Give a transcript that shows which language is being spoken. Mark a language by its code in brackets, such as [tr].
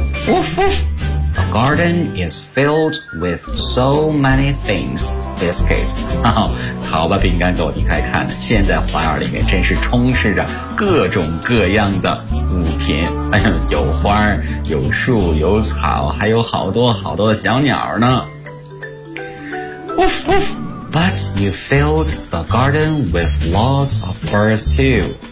[en] Woof woof, the garden is filled with so many things. Biscuit. [zh] 好吧，饼干狗，你快看，现在花园里面真是充斥着各种各样的物品。哎呀，有花，有树，有草，还有好多好多的小鸟呢。 [en] Woof woof. But you filled the garden with lots of birds too.